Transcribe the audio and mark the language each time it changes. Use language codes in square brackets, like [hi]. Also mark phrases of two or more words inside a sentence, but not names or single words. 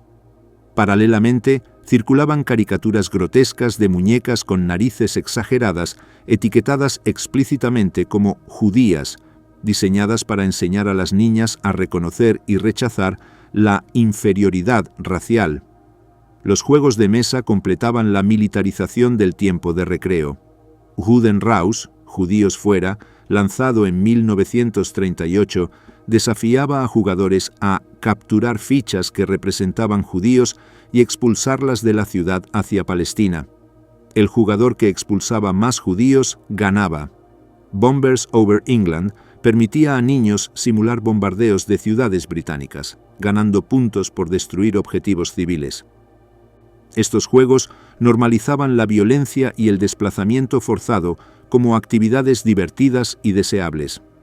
[es] Paralelamente, circulaban caricaturas grotescas de muñecas con narices exageradas, etiquetadas explícitamente como judías, diseñadas para enseñar a las niñas a reconocer y rechazar la inferioridad racial. Los juegos de mesa completaban la militarización del tiempo de recreo. [de] Juden raus, [es] judíos fuera, lanzado en 1938, desafiaba a jugadores a capturar fichas que representaban judíos y expulsarlas de la ciudad hacia Palestina. El jugador que expulsaba más judíos ganaba. Bombers over England permitía a niños simular bombardeos de ciudades británicas, ganando puntos por destruir objetivos civiles. Estos juegos normalizaban la violencia y el desplazamiento forzado como actividades divertidas y deseables.